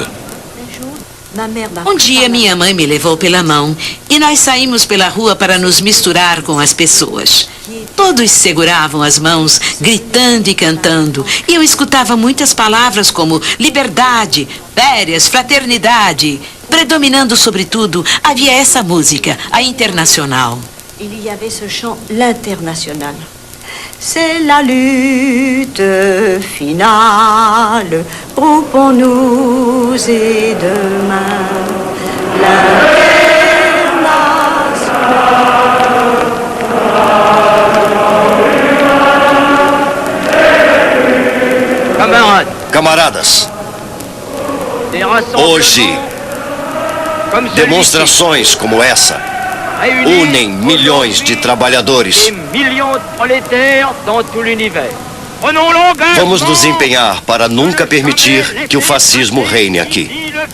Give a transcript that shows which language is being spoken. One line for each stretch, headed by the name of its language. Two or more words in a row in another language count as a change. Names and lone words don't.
Portuguese: Um dia minha mãe me levou pela mão e nós saímos pela rua para nos misturar com as pessoas. Todos seguravam as mãos, gritando e cantando. E eu escutava muitas palavras como liberdade, férias, fraternidade. Predominando sobretudo, havia essa música, a Internacional.
French: Il y avait ce chant, l'International. C'est la lutte finale, groupons-nous et demain l'international.
Portuguese: Camaradas, hoje, demonstrações como essa unem milhões de trabalhadores. Vamos nos empenhar para nunca permitir que o fascismo reine aqui.